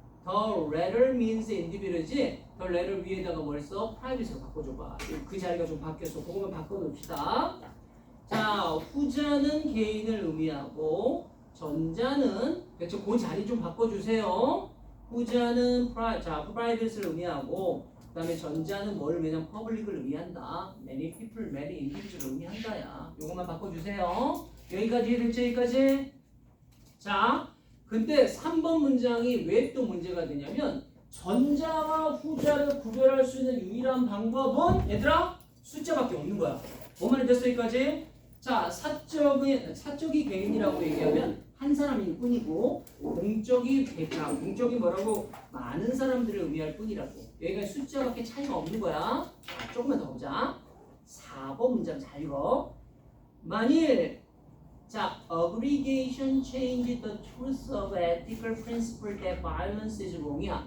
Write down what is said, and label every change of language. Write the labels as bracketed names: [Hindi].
[English] The letter means individual [Korean] 이지? The letter 위에다가 뭘 써? private로 바꿔줘봐. 그 자리가 좀 바뀌었어. 그거만 바꿔놓읍시다. 자, 후자는 개인을 의미하고 전자는 그렇죠. 그 자리 좀 바꿔주세요. 후자는 private를 의미하고 그 다음에 전자는 뭘 의미하냐면 public을 의미한다. [English] many people, many individual을 [Korean] 의미한다야. 요것만 바꿔주세요. 여기까지 이해됐죠? 여기까지? 자, 근데 3번 문장이 왜 또 문제가 되냐면 전자와 후자를 구별할 수 있는 유일한 방법은 얘들아 숫자밖에 없는 거야. 뭔 말이 됐어? 여기까지? 자, 사적이 개인이라고 얘기하면 한 사람일 뿐이고 공적이 뭐라고 많은 사람들을 의미할 뿐이라고. 여기가 숫자밖에 차이가 없는 거야. 자, 조금만 더 보자. 4번 문장 잘 읽어. 만일 자, [English] aggregation change the truth of ethical principle that violence is wrong이야.